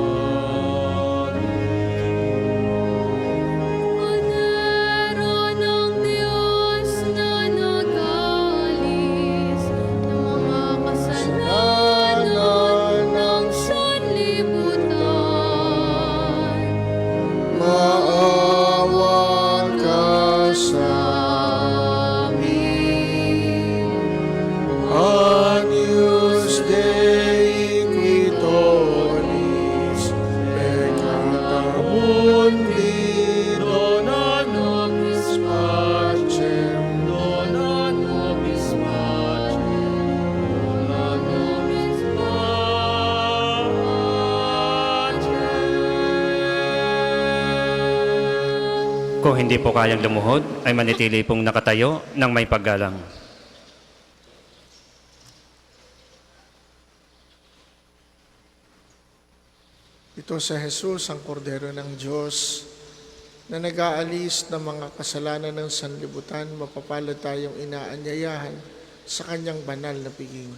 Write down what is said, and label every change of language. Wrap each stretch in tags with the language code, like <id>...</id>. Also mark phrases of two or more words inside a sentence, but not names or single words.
<tl>Kordero ng Diyos na nagalis ng mga kasalanan ng sanlibutan, Maawa ka sa amin.</tl> <la>Agnus Dei qui tollis peccata mundi, dona nobis pacem dona nobis pacem, dona nobis pacem.</la> <tl>Kung hindi po kayang lumuhod, ay manitili pong nakatayo ng may paggalang. Ito sa Jesus, ang kordero ng Diyos, na nag-aalis ng mga kasalanan ng sanlibutan, mapapalad tayong inaanyayahan sa kanyang banal na piging.</tl>